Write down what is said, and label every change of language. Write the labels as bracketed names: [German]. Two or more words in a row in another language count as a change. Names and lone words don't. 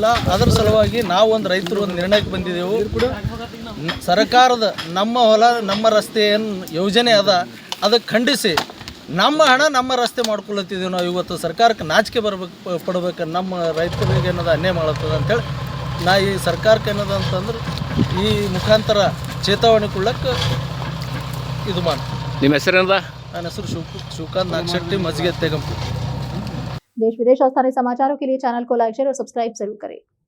[Kannada] ಅದರ ಸಲುವಾಗಿ ನಾವು ಒಂದು ರೈತರು ಒಂದು ನಿರ್ಣಯಕ್ಕೆ ಬಂದಿದ್ದೆವು. ಸರ್ಕಾರದ ನಮ್ಮ ಹೊಲ ನಮ್ಮ ರಸ್ತೆ ಏನು ಯೋಜನೆ ಅದ ಅದಕ್ಕೆ ಖಂಡಿಸಿ ನಮ್ಮ ಹಣ ನಮ್ಮ ರಸ್ತೆ ಮಾಡ್ಕೊಳತ್ತಿದ್ದೀವಿ ನಾವು. ಇವತ್ತು ಸರ್ಕಾರಕ್ಕೆ ನಾಚಿಕೆ ಪಡ್ಬೇಕು. ನಮ್ಮ ರೈತರಿಗೆ ಏನದ ಅನ್ಯಾಯ ಮಾಡತ್ತದ ಅಂತೇಳಿ ನಾ ಈ ಸರ್ಕಾರಕ್ಕೆ ಏನದ ಅಂತಂದ್ರೆ ಈ ಮುಖಾಂತರ ಚೇತಾವಣೆ ಕೊಡ್ಲಕ್ಕೆ ಇದು ಮಾಡಿ. ನಿಮ್ಮ ಹೆಸರೇನದ? ನನ್ನ ಹೆಸರು ಶಿವಕಾಂತ್ ನಾಗಚಟ್ಟಿ ಮಜ್ಗೆ, तेगमपुर। [Hindi] देश विदेश और स्थानीय समाचारों के लिए चैनल को लाइक, शेयर और सब्सक्राइब जरूर करें।